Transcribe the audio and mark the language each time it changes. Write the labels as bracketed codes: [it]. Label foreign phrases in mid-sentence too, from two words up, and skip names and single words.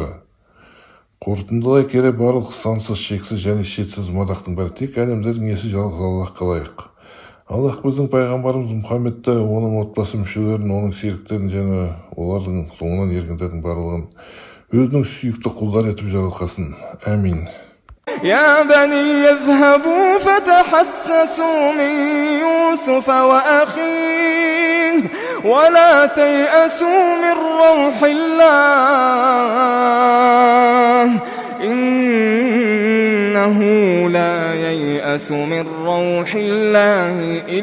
[kk] Қорытындылай келе барлық сансыз, шексіз және шетсіз мадақтың бәрі тек әлемдердің иесі жалғыз Аллахқа лайық. Аллах біздің пайғамбарымыз Мұхаммедті, оның отбасы мүшелерін, оның серіктерін және олардың соңынан ергендердің барлығын өзінің сүйікті құлдар етіп жарылқасын. Әмин. [ar] يا بني يذهبوا فتحسسوا من يوسف وأخيه ولا تيأسوا من روح الله إنه لا ييأس من روح الله